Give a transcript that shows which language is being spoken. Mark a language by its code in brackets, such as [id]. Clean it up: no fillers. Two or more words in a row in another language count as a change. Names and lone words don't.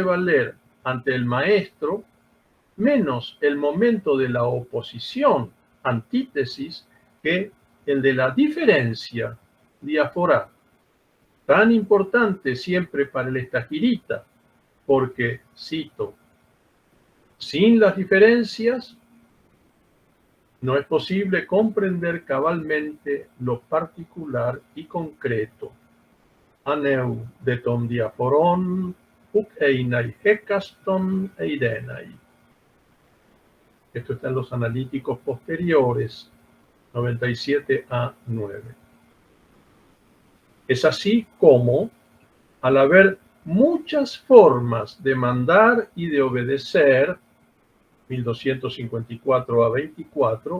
[es] valer ante el maestro menos el momento de la oposición, antítesis, que el de la diferencia, diaforá, tan importante siempre para el estagirita, porque, cito, sin las diferencias no es posible comprender cabalmente lo particular y concreto. [el] ἄνευ δὲ τῶν διαφορῶν, οὐκ εἶναι ἕκαστον εἰδέναι. [es] Esto está en los analíticos posteriores 97a-9. Es así como, al haber muchas formas de mandar y de obedecer, 1254a-24,